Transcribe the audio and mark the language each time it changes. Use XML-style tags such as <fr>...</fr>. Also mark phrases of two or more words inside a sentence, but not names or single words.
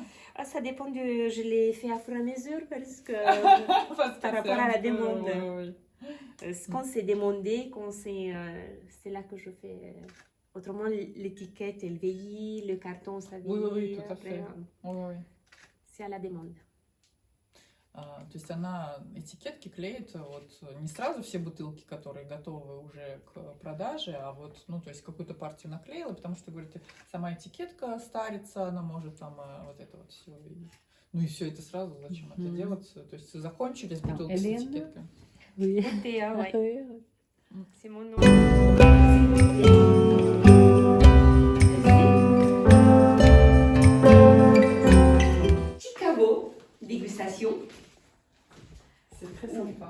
<fr>Ah, ça dépend je l'ai fait à fur et à mesure parce que par rapport à la demande. Oui, oui. Quand c'est demandé, quand c'est là que je fais. Autrement, l'étiquette, elle vieillit, le carton, ça vieillit. Oui, oui, oui, tout à après, fait. Oui, oui. c'est à la demande.</fr> <ru>То есть она этикетки клеит вот не сразу все бутылки, которые готовы уже к продаже, а вот, ну, то есть какую-то партию наклеила, потому что, говорите, сама этикетка старится, она может там вот это вот все. Ну и все это сразу, зачем это делать? То есть закончились бутылки с Hélène? этикеткой?</ru> <fr>Oui. Ouais. C'est mon nom. Chicago, dégustation. C'est très sympa.</fr>